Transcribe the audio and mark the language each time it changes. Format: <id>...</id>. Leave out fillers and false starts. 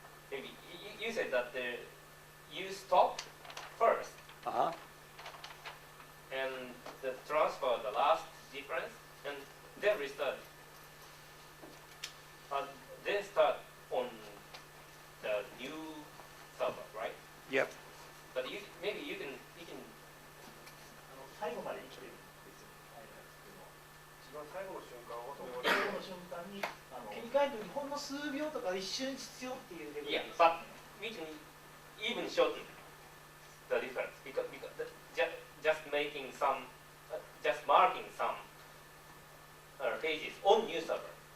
<en>Maybe you said that you stop first Uh-huh. and transfer the last difference and then restart. And then start on the new server, right? Yep. But maybe you can</en> <ja>最後まで一気に別に入らなくても一番最後の瞬間を最後の瞬間に切り替えるときほんの数秒とか一瞬必要っていうレベルです。</ja> <en>but we can even shorten the difference because just making some just marking some pages on new server.</en>